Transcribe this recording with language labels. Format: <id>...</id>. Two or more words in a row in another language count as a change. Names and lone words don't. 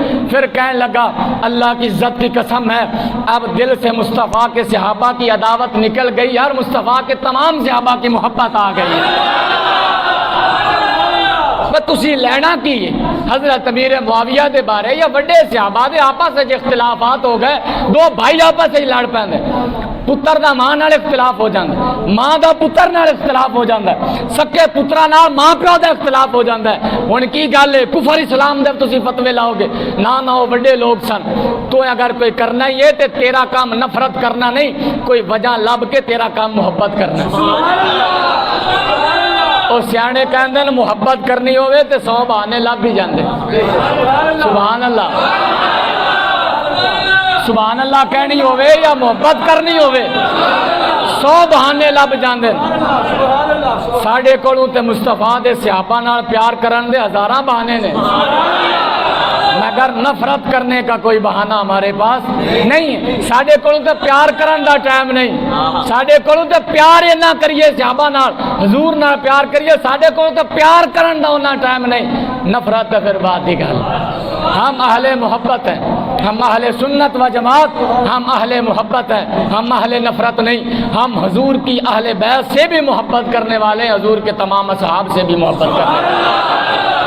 <ur>پھر کہنے لگا اللہ کی عزت کی قسم ہے اب دل سے مصطفیٰ کے صحابہ کی عداوت نکل گئی اور مصطفیٰ کے تمام صحابہ کی محبت آ گئی ہے۔</ur> <pa>تسی لینا کی حضرت امیر معاویہ دے بارے یا وڈے صحابہ دے آپس سے اختلافات ہو گئے، دو بھائی آپس سے لڑ پیندے، پتر دا ماں نال اختلاف ہو جاندا ہے، ماں دا پتر نال اختلاف ہو جاندا ہے، سکے پترا نال ماں پیو دا اختلاف ہو جاندا ہے۔ ہن کی گل ہے کفر اسلام دے تسی فتوی لاؤ گے؟ نہ وہ بڑے لوگ سن۔ تو اگر کوئی کرنا ہی ہے تے تیرا کام نفرت کرنا نہیں، کوئی وجہ لب کے تیرا کام محبت کرنا ہے۔ اور سیانے کہندے نے محبت کرنی ہوئے تے 100 بہانے لب بھی جاندے۔ سبحان اللہ، سبحان اللہ کہنی ہوئے یا محبت کرنی ہوئے 100 بہانے لب جاندے۔ ساڈے کولوں تے مصطفیٰ دے صحابہ نال پیار کرن دے ہزاراں بہانے نے،</pa> <ur>مگر نفرت کرنے کا کوئی بہانہ ہمارے پاس نہیں ہے۔</ur> <pa>ساڈے کولوں تے پیار کرن دا ٹائم نہیں، ساڈے کولوں تے پیار نہ کریے صحابہ نال، حضور نال پیار کریے، ساڈے کولوں تے پیار کرن دا انہاں ٹائم نہیں، نفرت ہے پھر بات دی گل۔</pa> <ur>ہم اہل محبت ہیں، ہم اہل سنت و جماعت، ہم اہل محبت ہیں، ہم اہل نفرت نہیں۔ ہم حضور کی اہل بیت سے بھی محبت کرنے والے ہیں، حضور کے تمام اصحاب سے بھی محبت کرنے والے۔</ur>